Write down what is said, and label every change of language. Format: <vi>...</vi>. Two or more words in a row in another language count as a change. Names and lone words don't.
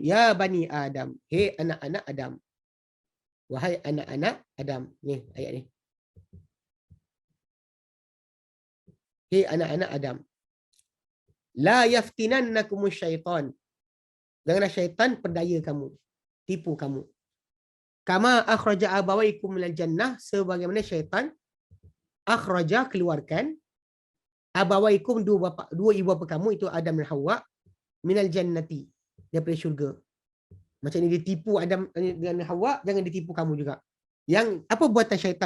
<ar>Ya Bani Adam.</ar> <ms>Hei anak-anak Adam. Wahai anak-anak Adam. Ni, ayat ni. Hei anak-anak Adam.</ms> <ar>La yaftinannakumus syaitan.</ar> <ms>Janganlah syaitan perdaya kamu. Tipu kamu.</ms> <ar>Kama akhraja abawaikum minal jannah.</ar> <ms>Sebagaimana syaitan akhraja keluarkan. Abawaikum dua ibu bapa kamu. Itu Adam dan Hawa.</ms> <ar>Minal jannati.</ar> <ms>Daripada syurga. Macam ni dia tipu Adam dan Hawa. Jangan ditipu kamu juga. Yang apa buatan syaitan?</ms>